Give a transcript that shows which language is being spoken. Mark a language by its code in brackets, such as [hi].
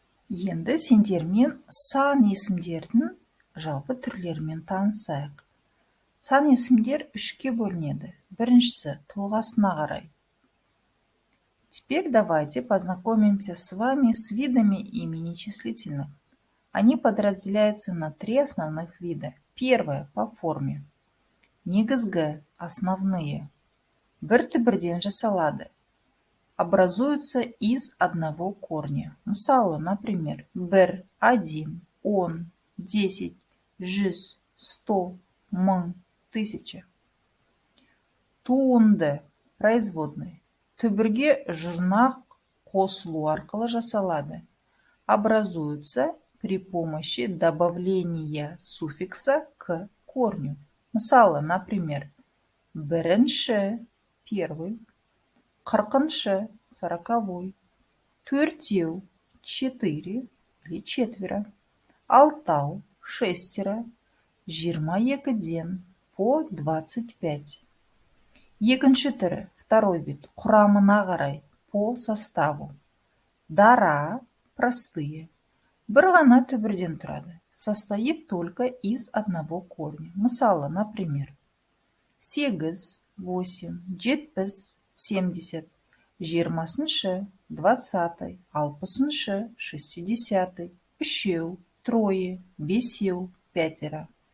[kk] Енді сендермен сан есімдердің жалпы түрлерімен танысайық. Сан есімдер 3-ке бөлінеді. Біріншісі тұлғасына қарай. [ru] Теперь давайте познакомимся с вами с видами имени числительных. Они подразделяются на 3 основных вида. Первое по форме. [kk] Негізгі, основные. Бір-бірден жасалады. [ru] Образуются из одного корня. [kk] Мысалы, например, 1, 1, 10, 10, 100, 100, 1000, 1000. Туынды, производный. Түбірге жұрнақ қосылу арқылы жасалады. [ru] Образуются при помощи добавления суффикса к корню. [kk] Мысалы, например, бірінші, первый, қырқыншы, 40-й, төртеу, 4 или 4, алтау, 6, 22-ден по 25. Екінші түрі, [ru] второй вид, [kk] құрамына қарай, [ru] по составу. [kk] Дара, простые. Бір ғана түбірден тұрады, [ru] состоит только из одного корня. [kk] Мысалы, например, 8, 8, 70, 70, 20-шы, 20, 60-шы, 60, үшеу, трое, бесеу, 5.